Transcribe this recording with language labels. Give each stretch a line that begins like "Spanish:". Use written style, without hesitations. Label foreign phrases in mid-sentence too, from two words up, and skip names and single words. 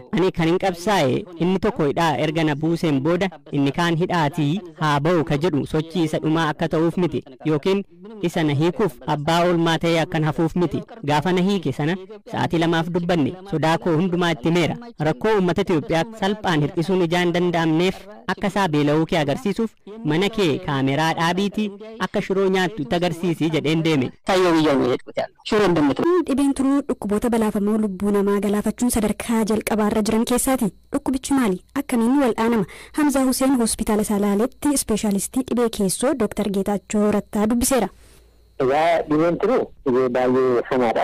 Oromo: Ani kan hin qabsaa'e inni tokko hidhaa erga na buuseen booda inni kaan hidhaatii haa ba'u ka jedhu sochii isa dhumaa akka ta'uuf miti yookiin isa na hiikuuf abbaa oolmaa ta'ee akkan hafuuf miti. Gaafa na hiike sana sa'aatii 2 dubbanne sodaa koo hundumaa itti meera. Rakkoo uummata Itoophiyaa salphaan hir'isuun ijaan danda'amneef akka isaa beela'uu kee agarsiisuuf mana kee kaameraa dhaabiitii akka shiroo nyaattu itti agarsiisii jedheen deeme.
Amharic: ታየው ብዬ ነው የሄድኩት ያለው ሽሮ እንደምትል
Oromo: dhibeen turuu dhukkuboota balaafamoo lubbuu namaa galaafachuun sadarkaa jalqabaarra jiran keessaati. Dhukkubichi maali? Akkamiin wal'aanama? Hamzaa Huseen hospitaala Salaaleetti ispeeshaalistii dhibee keessoo Dr. Geetaachoo Rattaa dubbiseera. Egaa dhibeen turuu dhibee baay'ee hamaadha.